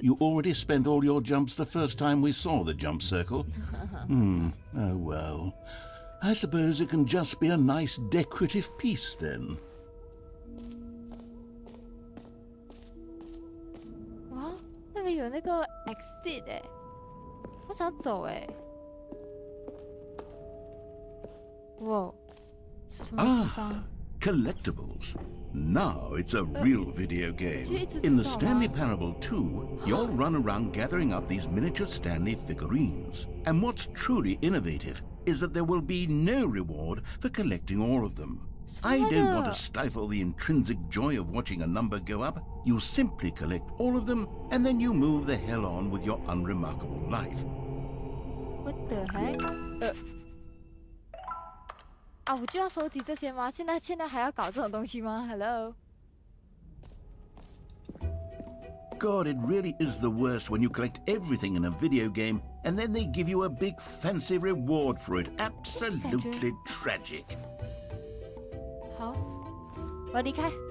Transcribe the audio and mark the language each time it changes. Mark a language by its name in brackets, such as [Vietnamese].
[English] You already spent all your jumps the first time we saw the jump circle. Oh well. I suppose it can just be a nice decorative piece then. [Chinese] 哇，那个有那个 exit 哎，我想走哎。哇，是什么地方？ [English] Collectibles. Now it's a real video game. In the Stanley Parable 2, you'll run around gathering up these miniature Stanley figurines. And what's truly innovative is that there will be no reward for collecting all of them. I don't want to stifle the intrinsic joy of watching a number go up. You simply collect all of them, and then you move the hell on with your unremarkable life. What the heck？ [Chinese] 啊，我就要收集这些吗？现在还要搞这种东西吗 ？Hello。 [English] God, it really is the worst when you collect everything in a video game and then they give you a big fancy reward for it. Absolutely tragic. [Chinese] 好，我要离开。